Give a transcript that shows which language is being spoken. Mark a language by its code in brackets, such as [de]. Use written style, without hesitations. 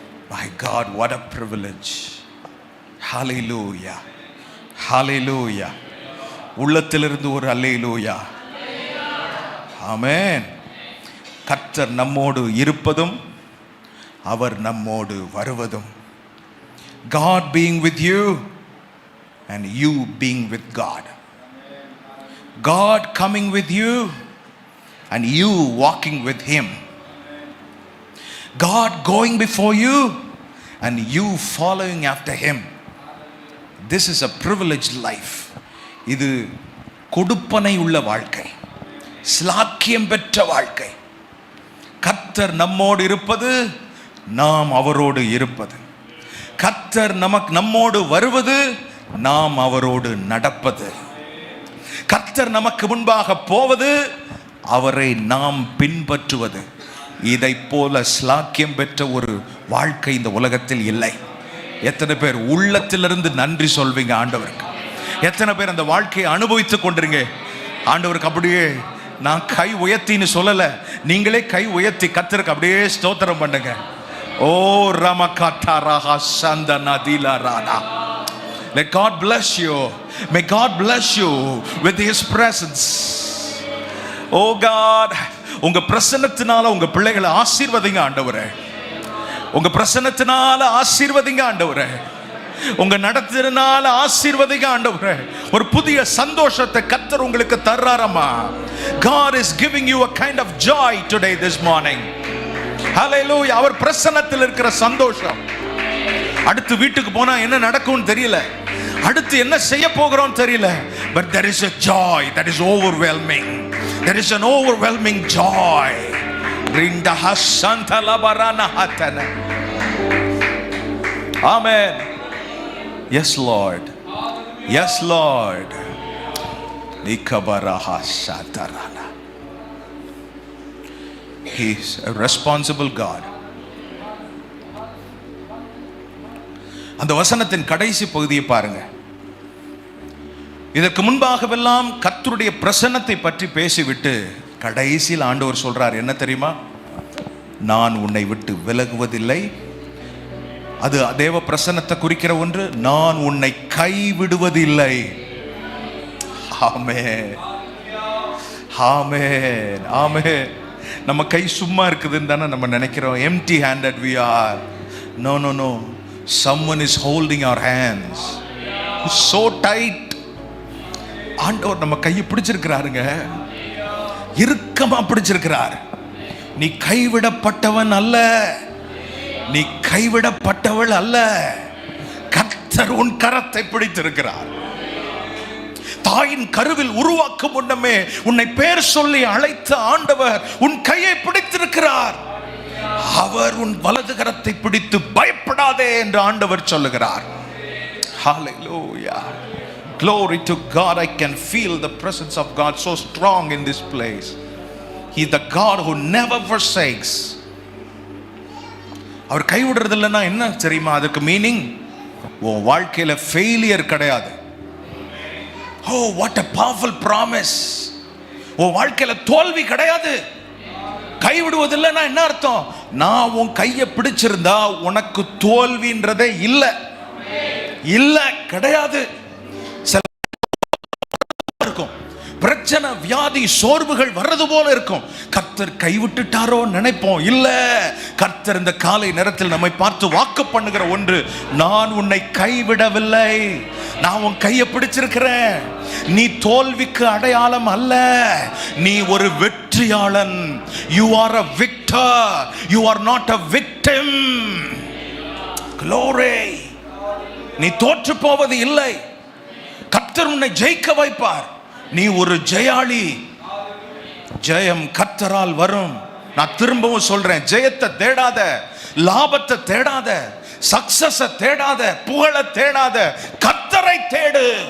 [en] My God, what a privilege. Hallelujah, hallelujah. [ta] உள்ளத்திலிருந்து ஒரு அல்லேலூயா, ஆமென். கர்த்தர் நம்மோடு இருப்பதும் அவர் நம்மோடு வருவதும். [en] God being with you and you being with God. God coming with you and you walking with him. God going before you and you following after him. This is a privileged life. [ta] இது கொடுப்பனை உள்ள வாழ்க்கை, ஸ்லாக்கியம் பெற்ற வாழ்க்கை. கர்த்தர் நம்மோடு இருப்பது, நாம் அவரோடு இருப்பது. கர்த்தர் நம்மோடு வருவது, நாம் அவரோடு நடப்பது. கர்த்தர் நமக்கு முன்பாக போவது, அவரை நாம் பின்பற்றுவது. இதை போல ஸ்லாக்கியம் பெற்ற ஒரு வாழ்க்கை இந்த உலகத்தில் இல்லை. எத்தனை பேர் உள்ளத்திலிருந்து நன்றி சொல்வீங்க ஆண்டவருக்கு? எத்தனை பேர் அந்த வாழ்க்கையை அனுபவித்துக் கொண்டிருங்க? ஆண்டவருக்கு அப்படியே நான் கை உயர்த்தின்னு சொல்லல, நீங்களே கை உயர்த்தி கர்த்தருக்கு அப்படியே ஸ்தோத்திரம் பண்ணுங்க. ஓ ரமகதரஹ சந்தனதிலரானா. [en] Let God bless you. May God bless you with his presence. Oh God, [ta] உங்க பிரசன்னத்தினால உங்க பிள்ளைகளை ஆசீர்வதிங்க ஆண்டவரே. உங்க பிரசன்னத்தினால ஆசீர்வதிங்க ஆண்டவரே. உங்க நடத்தினால ஆசீர்வதிங்க ஆண்டவரே. ஒரு புதிய சந்தோஷத்தை கர்த்தர் உங்களுக்கு தர்றாரமா. [en] God is giving you a kind of joy today, this morning. Hallelujah. [ta] அவர் பிரசன்னத்தில் இருக்கிற சந்தோஷம். அடுத்து வீட்டுக்கு போனா என்ன நடக்கும்னு தெரியல, அடுத்து என்ன செய்ய போகிறோம் தெரியல, [en] but there is a joy that is overwhelming. There is an overwhelming joy. Rinda hasanta labarana hatana. Amen. Yes Lord, yes Lord. Nikabaraha satarana. He is a responsible God. [ta] அந்த வசனத்தின் கடைசி பகுதியை பாருங்க. இதற்கு முன்பாகவெல்லாம் கர்த்தருடைய பிரசன்னத்தை பற்றி பேசிவிட்டு கடைசியில் ஆண்டவர் சொல்றார், என்ன தெரியுமா? நான் உன்னை விட்டு விலகுவதில்லை. அது தேவ பிரசன்னத்தை குறிக்கிற ஒன்று. நான் உன்னை கைவிடுவதில்லை. ஆமென், ஆமென், ஆமென். நம்ம கை சும்மா இருக்குதுன்னு தானே நம்ம நினைக்கிறோம். [en] empty handed we are. No, no, no. Someone is holding our hands so tight, [ta] ஆண்டவர் நம்ம கையை பிடிச்சிருக்கிறாருங்க, இறுக்கமா பிடிச்சிருக்கிறார். நீ கைவிடப்பட்டவன் அல்ல, நீ கைவிடப்பட்டவள் அல்ல. கர்த்தர் உன் கரத்தை பிடித்திருக்கிறார். தாயின் கருவில் உருவாக்கும் முன்னமே உன்னை பேர் சொல்லி அழைத்த ஆண்டவர் உன் கையை பிடித்திருக்கிறார். அவர் உன் வலது கரத்தை பிடித்து பயப்படாதே என்று ஆண்டவர் சொல்லுகிறார். [en] Hallelujah. Glory to God. I can feel the presence of God so strong in this place. He is the God who never forsakes. [ta] அவர் கைவிடுறது இல்லைன்னா என்ன தெரியுமா அதுக்கு மீனிங்? உன் வாழ்க்கையில ஃபெயிலியர் கிடையாது. [en] Oh, what a powerful promise. [ta] உன் வாழ்க்கையில தோல்வி கிடையாது. கைவிடுவதில்லைன்னா என்ன அர்த்தம்? நான் உன் கையை பிடிச்சிருந்தா உனக்கு தோல்வின்றதே இல்லை, இல்ல கிடையாது. இருக்கும் பிரச்சனை, வியாதி, சோர்வுகள் வர்றது போல இருக்கும். கர்த்தர் கைவிட்டுட்டாரோ நினைப்போம். இல்ல, கர்த்தர் இந்த காலை நேரத்தில் நம்மை பார்த்து வாக்கு பண்ணுகிற ஒன்று, நான் உன்னை கைவிடவில்லை, நான் உன் கையை பிடிச்சிருக்கிறேன். நீ தோல்விக்கு அடையாளம் அல்ல, நீ ஒரு வெற்றியாளன். [en] You are a victor, you are not a victim. Glory. [ta] நீ தோற்று போவது இல்லை, கர்த்தர் உன்னை ஜெயிக்க வைப்பார். நீ ஒரு ஜெயாளி. ஜெயம் கர்த்தரால் வரும். நான் திரும்பவும் சொல்றேன், ஜெயத்தை தேடாத, லாபத்தை தேடாத, சக்சஸ தேடாத, புகழ தேடாத, கர்த்தரை தேடு.